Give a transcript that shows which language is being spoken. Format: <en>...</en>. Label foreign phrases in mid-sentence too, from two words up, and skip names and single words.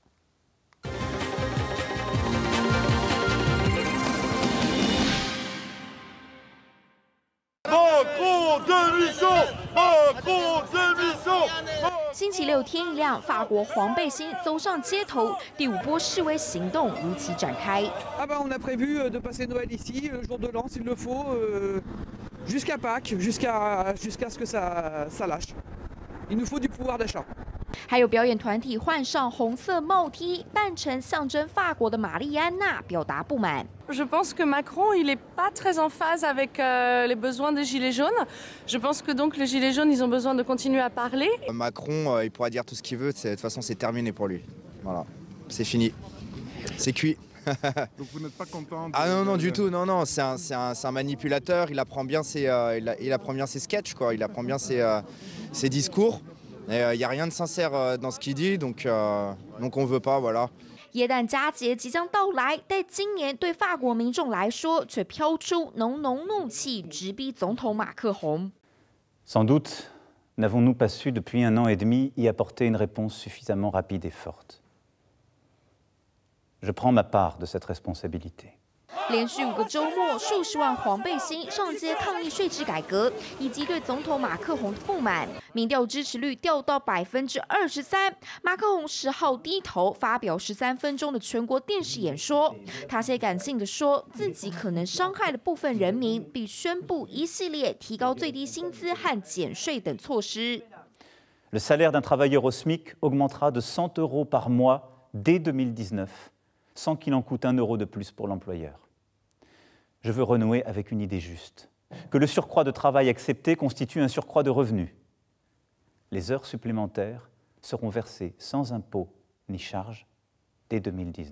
<zh>星期六天一亮，法国黄背心走上街头，第5波示威行动如期展开。</zh> <fr>On a prévu de passer Noël ici, le jour de l'an s'il le faut, jusqu'à Pâques, jusqu'à ce que ça lâche. Il nous faut du pouvoir d'achat.</fr> <zh>还有表演团体换上红色帽 T， 扮成象征法国的玛丽安娜，表达不满。</zh> <fr>Je pense que Macron, il n'est pas très en phase avec les besoins des Gilets jaunes. Je pense que donc les Gilets jaunes, ils ont besoin de continuer à parler. Macron, il pourra dire tout ce qu'il veut, de toute façon c'est terminé pour lui. Voilà, c'est fini, c'est cuit. Donc vous n'êtes pas content Ah non, du tout, non, c'est un manipulateur, il apprend bien ses sketchs, quoi. Il apprend bien ses discours. Il n'y a rien de sincère dans ce qu'il dit, donc on veut pas, voilà.</fr> <zh>耶诞佳节即将到来，但今年对法国民众来说，却飘出浓浓怒气，直逼总统马克宏。</zh> <fr>Sans doute n'avons-nous pas su depuis 1 an et demi y apporter une réponse suffisamment rapide et forte. Je prends ma part de cette responsabilité.</fr> <zh>连续5个周末，数十万黄背心上街抗议税制改革，以及对总统马克宏的不满。民调支持率掉到23%。马克宏10号低头发表13分钟的全国电视演说，他些感性地说自己可能伤害了部分人民，并宣布一系列提高最低薪资和减税等措施。</zh> <fr>Le salaire d'un travailleur au SMIC augmentera de 100 € par mois dès 2019, sans qu'il en coûte 1 € de plus pour l'employeur. Je veux renouer avec une idée juste, que le surcroît de travail accepté constitue un surcroît de revenus. Les heures supplémentaires seront versées sans impôt ni charge dès 2019.</fr>